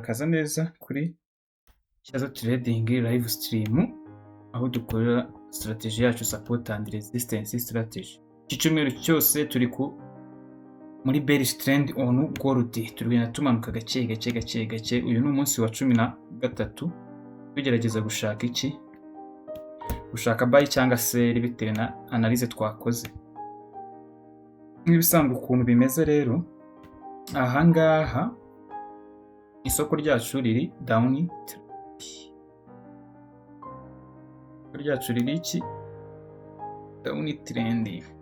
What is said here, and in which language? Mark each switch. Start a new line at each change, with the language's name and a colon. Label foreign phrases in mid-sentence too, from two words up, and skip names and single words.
Kinyarwanda: murakaza neza kuri Cyazo Trading live stream aho dukorera strategy yacu
English: support and resistance strategy.
Kinyarwanda: Iki cyumweru cyose turi muri
English: bearish trend on gold,
Kinyarwanda: turigenda tumanuka gake. Uyu ni umunsi wa 13 tugerageza gushaka iki, gushaka buy cyangwa sell bitewe na analyse twakoze. Nk'ibisanzwe ukuntu bimeze rero, aha ngaha isoko ryacu riri down, ryacu riri iki
English: down trend.